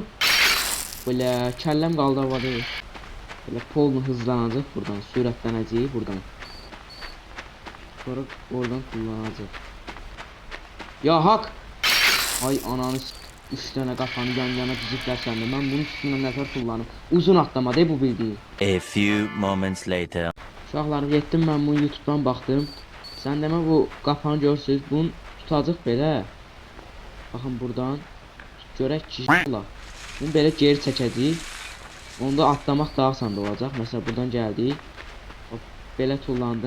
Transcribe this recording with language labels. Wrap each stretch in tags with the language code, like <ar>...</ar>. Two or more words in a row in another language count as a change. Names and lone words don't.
<az>Belə kəlləm qaldı havada. Belə polnu hızlanacaq buradan, sürətlənəcək buradan. Sonra oradan tullanacaq.</az> <ar>Ya hak.</ar> <az>Ay ananı 3 dənə qafanı yan-yana diziblər səndə. Mən bunun üstündən nətər tullanım. Uzun atlama de bu bildiyi.</az> <en>A few moments later.</en> <az>Uşaqlarım getdim mən bunu YouTube'dan baxdım. Sən demə bu qafanı görürsüz. Bunu tutacaq belə. Baxın buradan. Görək ki, bunu belə geri çəkəcəyik. Onda atlamaq daha asan olacaq. Məsələn buradan gəldik. Hop, belə tullandın.</az>